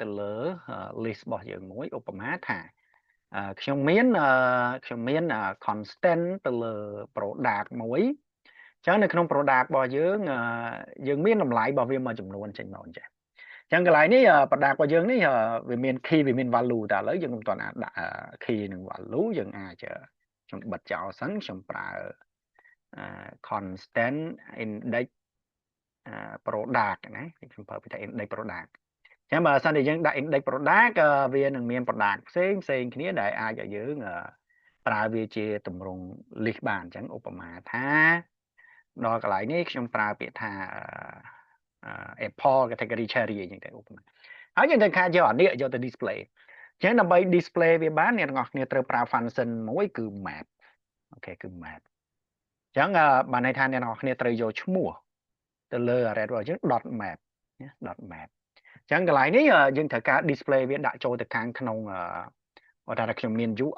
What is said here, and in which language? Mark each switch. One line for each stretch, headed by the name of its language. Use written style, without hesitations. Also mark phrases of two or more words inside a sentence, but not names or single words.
Khmer: លើ list របស់យើងមួយឧបមាថាខ្ញុំមាន constant ទៅលើ product មួយអញ្ចឹងនៅក្នុង product របស់យើងមានតម្លៃរបស់វាមួយចំ នួនចេញមកអញ្ចឹងអញ្ចឹងកន្លែងនេះ product របស់យើងនេះវាមាន key វាមាន value តែឥឡូវយើងមិនទាន់អាចដាក់ key និង value យើងអាចខ្ញុំបិទចោលសិនខ្ញុំប្រើ
English: constant index product
Khmer: ណាខ្ញុំប្រើពាក្យថា
English: index product
Khmer: ចឹងបើសិនជាយើងដាក់
English: index product
Khmer: វានឹងមាន product ផ្សេងគ្នាដែលអាចឲ្យយើងប្រើវាជាទម្រង់ list បានអញ្ចឹងឧបមាថាដល់កន្លែងនេះខ្ញុំប្រើពាក្យថា
English: Apple category cherry
Khmer: អញ្ចឹងទៅឧបមាហើយយើងត្រូវការយកអានេះយកទៅ display អញ្ចឹងដើម្បី display វាបានអ្នកទាំងអស់គ្នាត្រូវប្រើ function មួយគឺ map អូខេគឺ map អញ្ចឹងបានន័យថាអ្នកទាំងអស់គ្នាត្រូវយកឈ្មោះទៅលើ array របស់យើង .map ណា .map អញ្ចឹងកន្លែងនេះយើងត្រូវការ display វាដាក់ចូលទៅខាងក្នុងបើថាខ្ញុំមាន